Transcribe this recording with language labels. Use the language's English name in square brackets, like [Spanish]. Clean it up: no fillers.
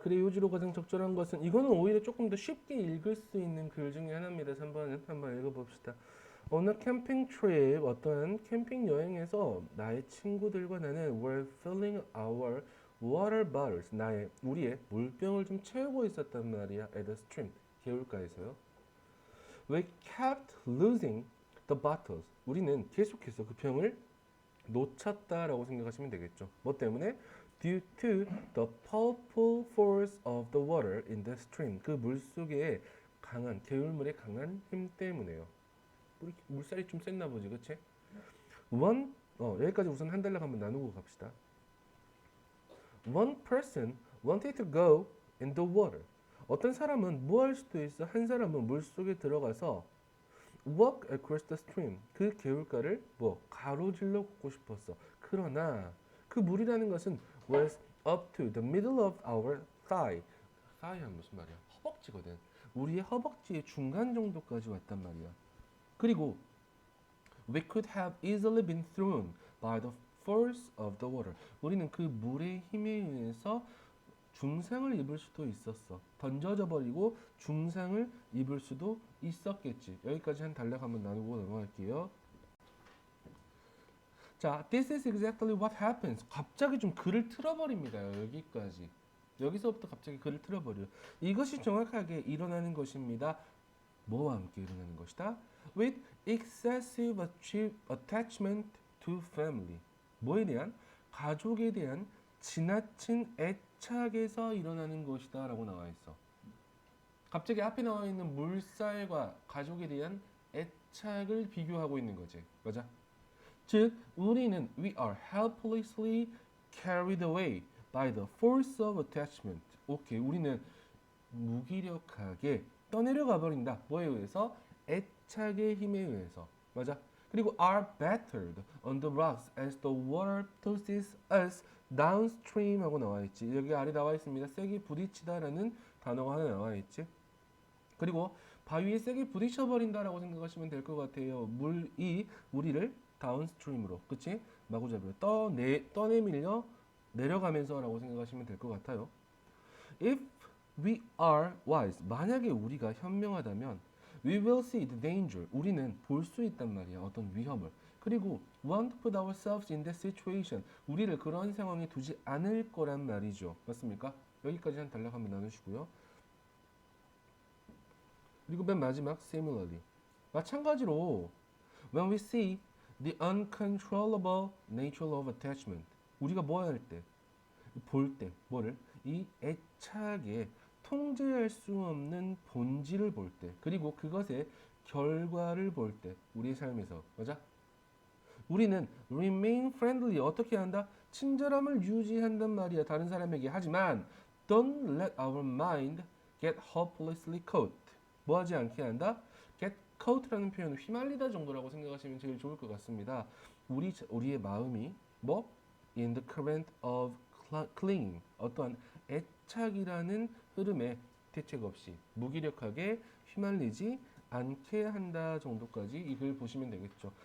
[Korean] 글의 요지로 가장 적절한 것은 이거는 오히려 조금 더 쉽게 읽을 수 있는 글 중에 하나입니다. 3번은 한번 읽어봅시다. 어느 캠핑 트립 어떠한 캠핑 여행에서 나의 친구들과 나는 [English] were filling our water bottles [Korean] 우리의 물병을 좀 채우고 있었단 말이야. [English] at the stream [Korean] 개울가에서요. [English] We kept losing the bottles. [Korean] 우리는 계속해서 그 병을 놓쳤다라고 생각하시면 되겠죠. 뭐 때문에? [English] Due to the powerful force of the water in the stream. [Korean] 그 물속에 강한 개울물의 강한 힘 때문에요. 물살이 좀 셌나 보지, 그치? 여기까지 우선 한 달락 한번 나누고 갑시다. [English] One person wanted to go in the water. [Korean] 어떤 사람은 뭐 할 수도 있어? 한 사람은 물속에 들어가서 [English] walk across the stream. [Korean] 그 개울가를 가로질러 걷고 싶었어. 그러나 그 물이라는 것은 [English] was up to the middle of our thigh. [Korean] thigh는 무슨 말이야? 허벅지거든. 우리의 허벅지의 중간 정도까지 왔단 말이야. 그리고 [English] we could have easily been thrown by the force of the water. [Korean] 우리는 그 물의 힘에 의해서 중상을 입을 수도 있었어. 던져져 버리고 중상을 입을 수도 있었겠지. 여기까지 한 단락 한번 나누고 넘어갈게요. [English] 자, this is exactly what happens. [Korean] 갑자기 좀 글을 틀어버립니다. 여기까지. 여기서부터 갑자기 글을 틀어버려요. 이것이 정확하게 일어나는 것입니다. 뭐와 함께 일어나는 것이다? [English] With excessive attachment to family. [Korean] 뭐에 대한? 가족에 대한 지나친 애착에서 일어나는 것이다 라고 나와 있어. 갑자기 앞에 나와 있는 물살과 가족에 대한 애착을 비교하고 있는 거지. 맞아? 즉, 우리는 [English] we are helplessly carried away by the force of attachment. [Korean] 오케이, 우리는 무기력하게 떠내려가 버린다. 뭐에 의해서? 애착의 힘에 의해서. 맞아? 그리고 [English] are battered on the rocks as the water tosses us downstream [Korean] 하고 나와 있지. 여기 아래 나와 있습니다. 세게 부딪히다라는 단어가 하나 나와 있지. 그리고 바위에 세게 부딪혀 버린다라고 생각하시면 될 것 같아요. 물이 우리를 다운스트림으로, 그치? 마구잡이로 떠내밀려 내려가면서라고 생각하시면 될 것 같아요. [English] If we are wise, [Korean] 만약에 우리가 현명하다면 [English] we will see the danger, [Korean] 우리는 볼 수 있단 말이야. 어떤 위험을. 그리고 [English] won't put ourselves in that situation, [Korean] 우리를 그런 상황에 두지 않을 거란 말이죠. 맞습니까? 여기까지 한 단락 한번 나누시고요. 그리고 맨 마지막 [English] similarly, [Korean] 마찬가지로 [English] when we see the uncontrollable nature of attachment, [Korean] 우리가 뭐 할 때? 볼 때, 뭐를? 이 애착의 통제할 수 없는 본질을 볼 때, 그리고 그것의 결과를 볼 때, 우리의 삶에서, 맞아? 우리는 [English] remain friendly, [Korean] 어떻게 한다? 친절함을 유지한단 말이야, 다른 사람에게. 하지만 [English] don't let our mind get hopelessly caught. [Korean] 뭐 하지 않게 한다? get caught라는 표현은 휘말리다 정도라고 생각하시면 제일 좋을 것 같습니다. 우리의 마음이 뭐? [English] in the current of clinging, [Korean] 어떠한 애착이라는 흐름에 대책 없이 무기력하게 휘말리지 않게 한다 정도까지 이 글 보시면 되겠죠.